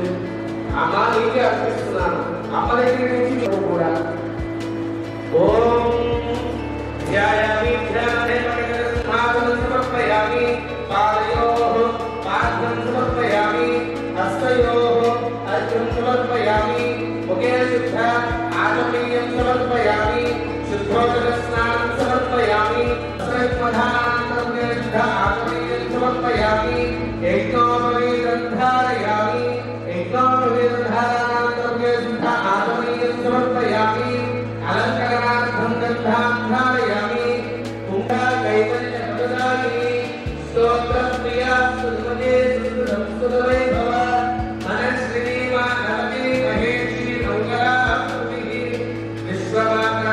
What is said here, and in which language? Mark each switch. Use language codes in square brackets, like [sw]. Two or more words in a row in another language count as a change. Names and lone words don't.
[te] అమ్మ నీకే అర్పిస్తున్నాను. అమ్మ దగ్గర నుంచి కూడా [sa] ఓం ధ్యాయామి సమర్పయామి పాదయోః పాద్యం సమర్పయామి హస్తయోః అర్ఘ్యం సమర్పయామి ముఖే శుద్ధ ఆచమనీయం సమర్పయామి శుద్ధోదక స్నానం సమర్పయామి శ్రీమధానాంతర్గే శుద్ధ ఆచమనీయం సమర్పయామి యజ్ఞోపవీతం ధారయామి యజ్ఞోపవీతం ధారణాంతర్గే శుద్ధ ఆచమనీయం समर्पयामि अलंकरणार्थं गन्धां धारयामि कुंभा कैवल्य प्रदायिनी स्तोत्रप्रिया सुमते सुरवै भव मनश्री मानवती महेशी मंगला भूमिः विश्वमाता